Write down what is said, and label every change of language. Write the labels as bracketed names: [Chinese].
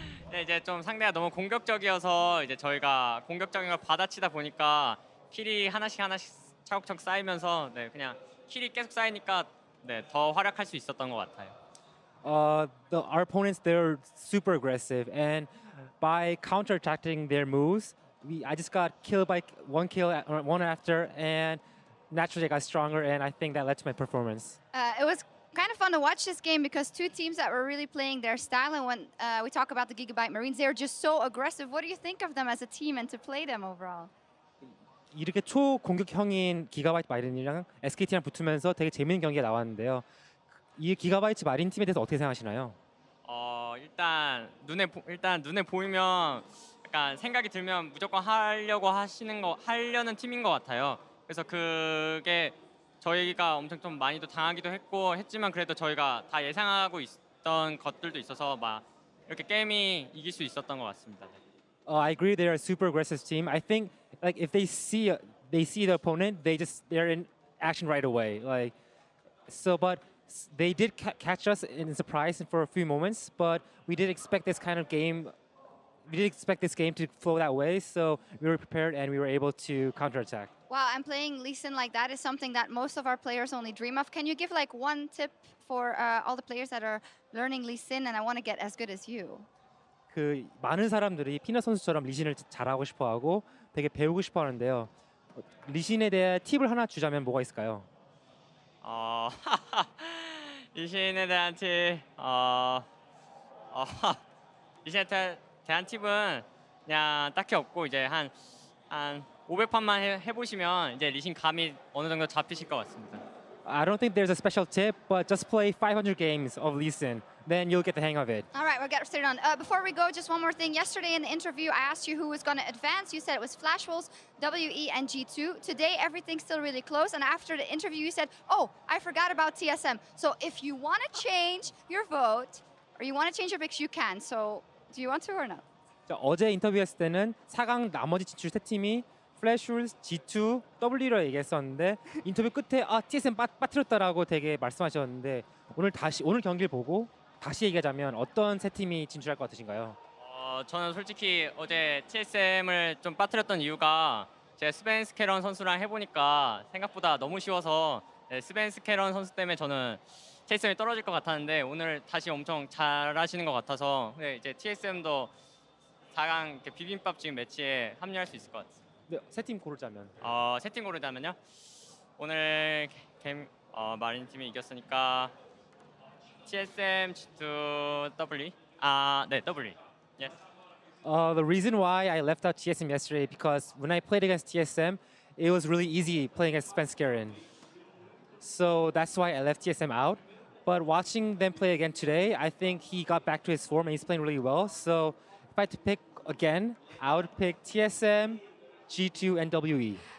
[Korean] 네, 이제 좀 상대가 너무 공격적이어서 이제 저희가 공격적인 걸 받아치다 보니까 킬이 하나씩 차곡차곡 쌓이면서 네, 그냥 킬이 계속 쌓이니까 네, 더 활약할 수 있었던 것 같아요. [English] Our opponents, they're super aggressive, and by counter-attacking their moves, I just got killed by one kill, one after, and naturally I got stronger, and I think that led to my performance. It was kind of fun to watch this game because two teams that were really playing their style, and when we talk about the Gigabyte Marines, they're just so aggressive. What do you think of them as a team and to play them overall? [Korean] 이렇게 초공격형인 기가바이트 마린이랑 SKT랑 붙으면서 되게 재밌는 경기가 나왔는데요. 이 기가바이트 마린 팀에 대해서 어떻게 생각하시나요? 일단 눈에 보이면 약간 생각이 들면 무조건 하려는 팀인 것 같아요. 그래서 그게 저희가 엄청 좀 많이도 당하기도 했지만 그래도 저희가 다 예상하고 있던 것들도 있어서 막 이렇게 게임이 이길 수 있었던 것 같습니다. [English] I agree. They're a super aggressive team. I think like if they see the opponent, they're in action right away. Like so, but they did catch us in surprise for a few moments. But we did expect this kind of game. We did expect this game to flow that way. So we were prepared and we were able to counterattack. Wow, and playing Lee Sin like that is something that most of our players only dream of. Can you give like one tip for all the players that are learning Lee Sin and I want to get as good as you? [Korean] 그 많은 사람들이 피넛 선수처럼 리신을 잘하고 싶어하고 되게 배우고 싶어하는데요. 리신에 대해 팁을 하나 주자면 뭐가 있을까요? 리신에 대한 팁, 리신에 대한 팁은 그냥 딱히 없고 이제 한 500판만 해보시면 이제 리신 감이 어느 정도 잡히실 것 같습니다. [English] I don't think there's a special tip, but just play 500 games of Lee Sin. Then you'll get the hang of it. All right, we'll get started on. Before we go, just one more thing. Yesterday in the interview, I asked you who was going to advance. You said it was Flash Wolves, WE, and G2. Today, everything's still really close. And after the interview, you said, oh, I forgot about TSM. So if you want to change your vote, or you want to change your picks, you can. So do you want to or not? [Korean] 어제 인터뷰했을 때는 4강 나머지 진출 세 팀이 플래시울스, G2, W로 얘기했었는데 인터뷰 끝에 TSM 빠뜨렸다라고 되게 말씀하셨는데 오늘 경기를 보고 다시 얘기하자면 어떤 세 팀이 진출할 것 같으신가요? 저는 솔직히 어제 TSM을 좀 빠뜨렸던 이유가 제가 스벤스케런 선수랑 해보니까 생각보다 너무 쉬워서 스벤스케런 선수 때문에 저는 TSM이 떨어질 것 같았는데 오늘 다시 엄청 잘하시는 것 같아서 이제 TSM도 4강 비빔밥 지금 매치에 합류할 수 있을 것 같아요. 네, 세 팀 고르자면. 세 팀 고르자면요. 오늘 마린 팀이 이겼으니까 TSM, G2, W. 네, W. [English] Yes. The reason why I left out TSM yesterday because when I played against TSM, it was really easy playing against Spenskeren. So that's why I left TSM out. But watching them play again today, I think he got back to his form and he's playing really well. So if I had to pick again, I would pick TSM, G2, and WE.